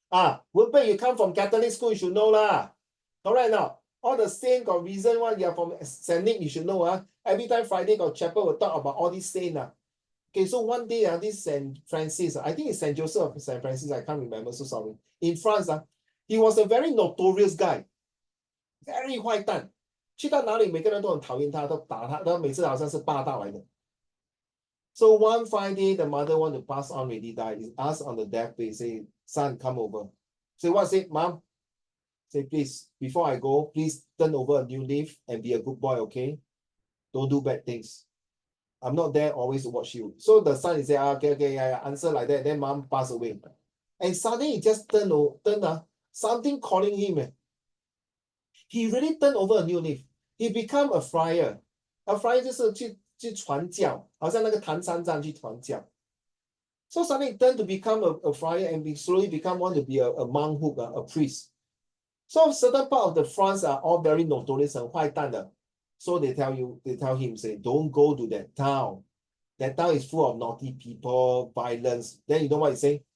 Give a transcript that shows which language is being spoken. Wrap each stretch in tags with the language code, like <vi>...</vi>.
<en>Wenpei, you come from Catholic school, you should know lah. Alright now, all the saint got reason why you are from Saint Nick, you should know. Every time Friday got chapel, we'll talk about all these saints. Okay, so one day, this Saint Francis, I think it's Saint Joseph or Saint Francis, I can't remember, so sorry. In France, he was a very notorious guy.</en> <zh>Very 坏蛋，去到哪里每个人都很讨厌他，都打他，他每次好像是霸道来的。</zh> <en>So one Friday, the mother want to pass on already died. Is asked on the deathbed, say, son, come over. Say what? Say, mom. Say, please, before I go, please turn over a new leaf and be a good boy, okay? Don't do bad things. I'm not there always to watch you. So the son is say, okay, yeah, answer like that. Then mom passed away. and suddenly he just turn something calling him. He really turned over a new leaf. He become a friar.</en> <zh>A friar 就是去传教，好像那个唐三藏去传教。</zh> <en>So suddenly he turned to become a friar and slowly become want to be a monkhood, a priest. So certain part of the France are all very notorious</en> <zh>很坏蛋的。</zh> <en>So they tell him, say, don't go to that town. That town is full of naughty people, violence. Then you know what he say?</en>